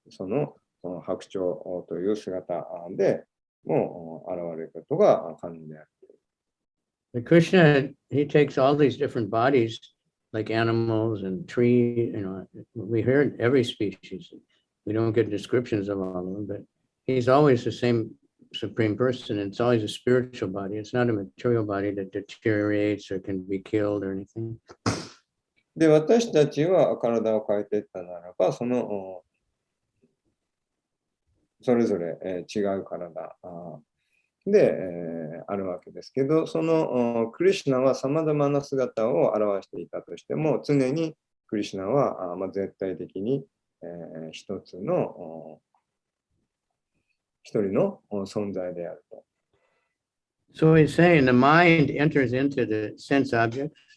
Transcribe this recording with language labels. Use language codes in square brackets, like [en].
[ja] その白鳥という姿でも現れることが可能である。 [en] But Krishna, he takes all these different bodies, like animals and trees. We heard every species. We don't get descriptions of all of them, but he's always the same Supreme Person. It's always a spiritual body. It's not a material body that deteriorates or can be killed or anything. [ja] で、私たちは体を変えていったならば、それぞれ違う体であるわけですけど、そのクリシュナはさまざまな姿を表していたとしても、常にクリシュナは絶対的に一人の存在であると。 [en] So he's saying the mind enters into the sense objects.